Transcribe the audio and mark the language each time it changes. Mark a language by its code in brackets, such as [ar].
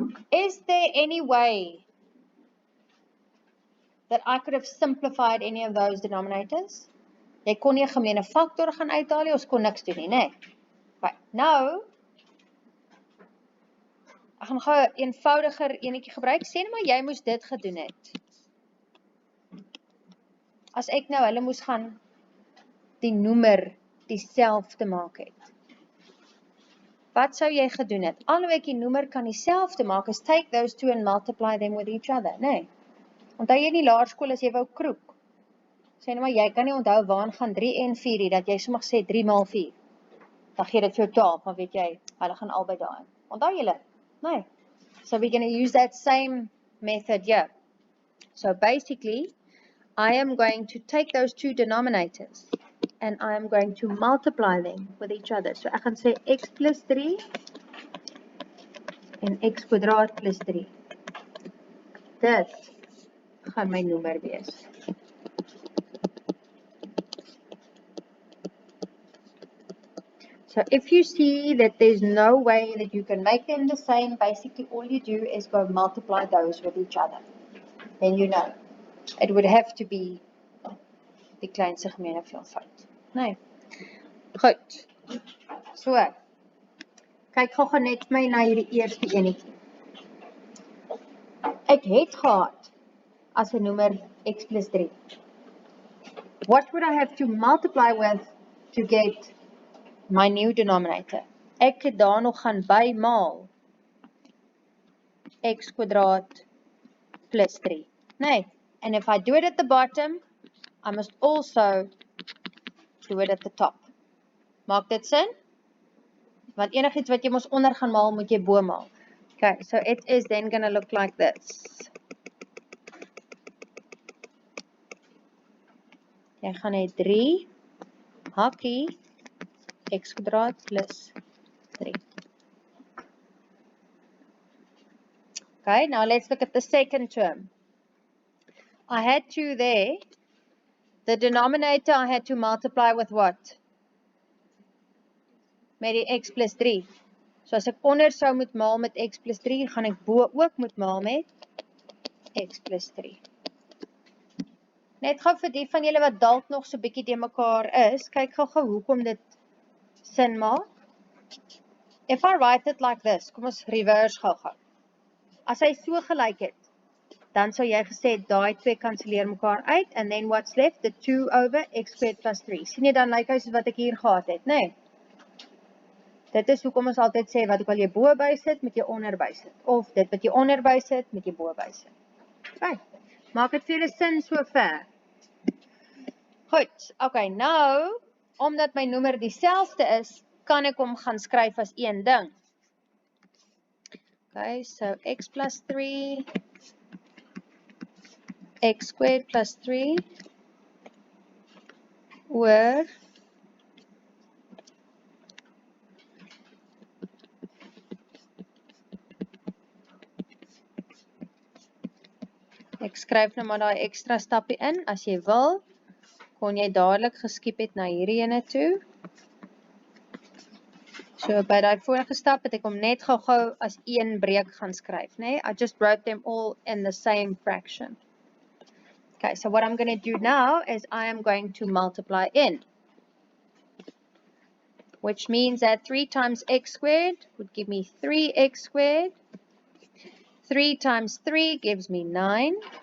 [en] Is there any way that I could have simplified any of those denominators? [af] Jy kon nie 'n gemeene faktor gaan uithaal nie, ons kon niks doen nie, né? Okay, nou ek gaan gou 'n eenvoudiger enetjie gebruik. Sê net maar jy moes dit gedoen het. As ek nou hulle moes gaan die noemer dieselfde maak het. Wat sou jy gedoen het? Alhoewel ek die noemer kan dieselfde maak, is [en] take those two and multiply them with each other, [af] né? Onthou jy in die laerskool as jy wou kroek? Sê net maar jy kan nie onthou waar gaan 3 en 4 nie, dat jy sommer sê 3 maal 4. Dan gee dit vir jou 12, maar weet jy, hulle gaan albei daarin. Onthou julle? Nee. [en] So we're going to use that same method here. So basically, I am going to take those two denominators and I am going to multiply them with each other. [af] So ek gaan sê x plus 3 en x kwadraat plus 3. Dit gaan my noemer wees. [en] So if you see that there's no way that you can make them the same, basically all you do is go multiply those with each other. Then you know. It would have to be [af] die kleinste gemeene veelvoud. [en] Nee. Goed. So. [af] Kyk gou net my na hierdie eerste enetjie. Ek het gehad as 'n noemer x plus 3. [en] What would I have to multiply with to get my new denominator? [af] Ek het daar nog gaan bymaal x kwadraat plus 3. Nee. [en] And if I do it at the bottom, I must also do it at the top. [af] Maak dit sin? Want enigiets wat jy mos onder gaan maal, moet jy bo maal. [en] Okay, so it is then going to look like this. [af] Jy gaan hê 3 hakkie x kwadraat plus 3. [en] Okay, now let's look at the second term. I had 2 there. The denominator I had to multiply with what? [af] Met die x plus 3. So as ek onder sou moet maal met x plus 3, gaan ek bo ook moet maal met x plus 3. Net gou vir die van julle wat dalk nog so bietjie te mekaar is, kyk gou hoekom dit sin maak. [en] If I write it like this, [af] kom ons reverse gou. As hy so gelyk het, dan sou jy gesê daai twee kanselleer mekaar uit, [en] and then what's left? The 2 over x squared plus 3. [af] Sien jy dan lyk hy soos wat ek hier gehad het, né? Dit is hoekom ons altyd sê wat ook al jy bo by sit, moet jy onder by sit, of dit wat jy onder by sit, moet jy bo by sit. Okay. Maak dit vir julle sin so ver. Goed, okay, nou, omdat my nommer dieselfde is, kan ek hom gaan skryf as een ding. Okay, so x plus 3, x squared plus 3, oor ek skryf nou maar daai ekstra stappie in, as jy wil, kon jy dadelik geskiep het na hierdie ene toe. So by daai vorige stap het ek hom net gou as een breek gaan skryf, né? [en] I just wrote them all in the same fraction. Okay, so what I'm going to do now is I am going to multiply in, which means that 3 times x squared would give me 3x squared. 3 times 3 gives me 9.